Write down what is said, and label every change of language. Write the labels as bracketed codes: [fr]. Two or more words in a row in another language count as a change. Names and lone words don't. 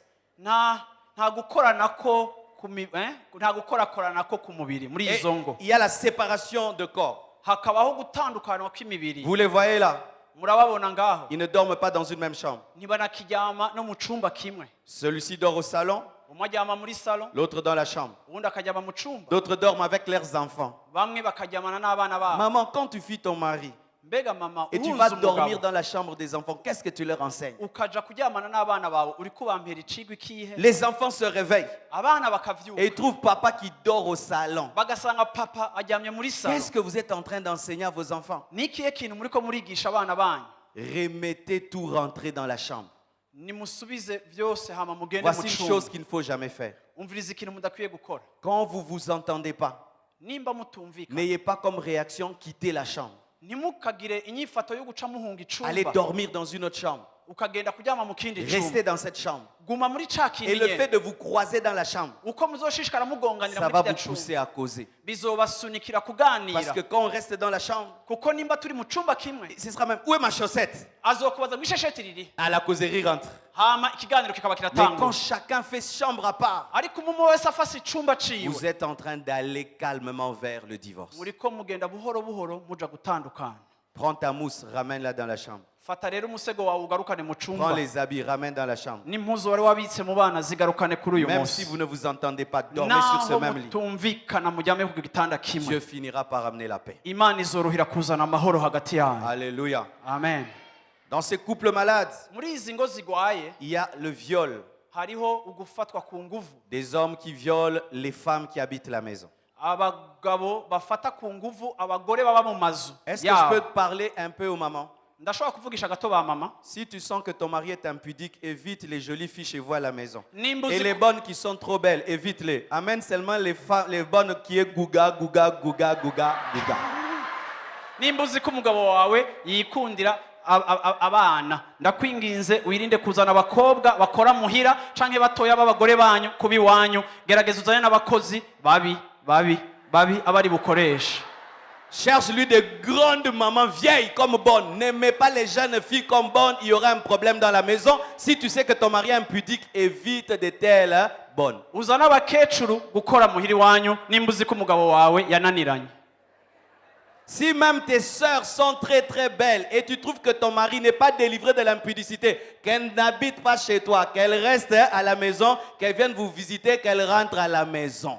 [rn] nta gukoranako nta gukorakoranako ku mubiri muri [fr] Et [rn] izo ngo. [fr] il y a la séparation de corps. [rn] Hakabaho gutandukana kw'imibiri. [fr] Vous les voyez là? [rn] Murababona ngaho. [fr] Ils ne dorment pas dans une même chambre. [rn] Ntibanakiryama no mu cumba kimwe. [fr] Celui-ci dort au salon, [rn] Umwe aryama muri salon, [fr] l'autre dans la chambre. [rn] uwundi akaryama mu cumba. [fr] D'autres dorment avec leurs enfants. [rn] Bamwe bakaryamana n'abana babo. [fr] Maman, quand tu fuis ton mari [rn] Mbega mama [fr] et tu [rn] urunze [fr] vas dormir [rn] umugabo [fr] dans la chambre des enfants, qu'est-ce que tu leur enseignes? [rn] ukaja kuryamana n'abana bawe uri kubampera icigwa ikihe? [fr] Les enfants se réveillent [rn] Abana [fr] et [rn] bakavyuka [fr] ils trouvent papa qui dort au salon. [rn] bagasanga papa aryamye muri salon. [fr] Qu'est-ce que vous êtes en train d'enseigner à vos enfants? [rn] Ni ikihe kintu muriko murigisha abana banyu? [fr] Remettez tout rentrer dans la chambre. [rn] Nimusubize vyose hama mugende [fr] Voici [rn] mu [fr] une [rn] cumba. [fr] chose qu'il ne faut jamais faire. [rn] Umviriza ikintu mudakwiye gukora. [fr] Quand vous vous entendez pas, [rn] Nimba mutumvika [fr] n'ayez pas comme réaction quitter la chambre. [rn] ntimukagire inyifato yo guca muhunga [fr] Allez [rn] icumba [fr] dormir dans une autre chambre. [rn] ukagenda kuryama mu kindi [fr] Restez [rn] cumba. [fr] dans cette chambre. [rn] Guma muri ca [fr] Et [rn] kindi [fr] le fait [rn] nyene. [fr] de vous croiser dans la chambre, [rn] Uko muzoshishikara mugonganira [fr] ça [rn] muri [fr] va [rn] kirya [fr] vous [rn] cumba [fr] pousser à causer. [rn] bizobasunikira [fr] Parce [rn] kuganira. [fr] que quand on reste dans la chambre, [rn] Kuko nimba turi mu cumba kimwe [fr] ce sera même, où est ma chaussette? [rn] azokubaza ngo ishesheti riri [fr] Ah, la causerie rentre. [rn] hama ikiganiro kikaba [fr] Mais quand [rn] kiratangura. [fr] chacun fait chambre à part, [rn] Ariko umwe wese afase icumba [fr] vous [rn] ciwe [fr] êtes en train d'aller calmement vers le divorce. [rn] muriko mugenda buhoro buhoro muja gutandukana. [fr] Prends ta mousse, ramène-la dans la chambre. [rn] Fata rero umusego wawe ugarukane mu [fr] Prends [rn] cumba [fr] les habits, ramène dans la chambre. [rn] n'impuzu wari wabitse mu bana zigarukane kuri uyu [fr] Même si [rn] munsi. [fr] vous ne vous entendez pas, dormez sur ce [rn] Naho [fr] même lit. [rn] mutumvikana mujyame ku gitanda kimwe, [fr] Dieu finira par amener la paix. [rn] Imana izorohera kuzana amahoro hagati yanyu. [fr] Alléluia. Amen. Dans ces couples malades, [rn] Muri izi ngo zigwaye [fr] il y a le viol. [rn] hariho ugufatwa ku nguvu. [fr] Des hommes qui violent les femmes qui habitent la maison. [rn] Abagabo bafata ku nguvu abagore baba mu mazu [fr] Est-ce que je [rn] yabo. [fr] peux te parler un peu aux mamans? [rn] Ndashobora kuvugisha gato ba mama. [fr] Si tu sens que ton mari est impudique, évite les jolies filles chez vous à la maison. [rn] Nimba [fr] Et [rn] uzi [fr] les bonnes qui sont trop belles, évite-les. Amène seulement les bonnes qui est gouga, gouga, gouga, gouga, gouga. [rn] nimba uzi ko umugabo wawe yikundira abana ndakwinginze wirinde kuzana abakobwa bakora muhira canke batoya b'abagore banyu kuba iwanyu. Gerageza uzane n'abakozi babi abari bukoresha. [fr] Cherche-lui de grandes mamans vieilles comme bonnes. N'aimez pas les jeunes filles comme bonnes. Il y aura un problème dans la maison. Si tu sais que ton mari est impudique, évite de telles bonnes. [rn] uzana abakecuru gukora muhiri wanyu nimba uzi ko umugabo wawe yananiranye. [fr] Si même tes sœurs sont très très belles et tu trouves que ton mari n'est pas délivré de l'impudicité, qu'elle n'habite pas chez toi, qu'elle reste à la maison, qu'elle vienne vous visiter, qu'elle rentre à la maison.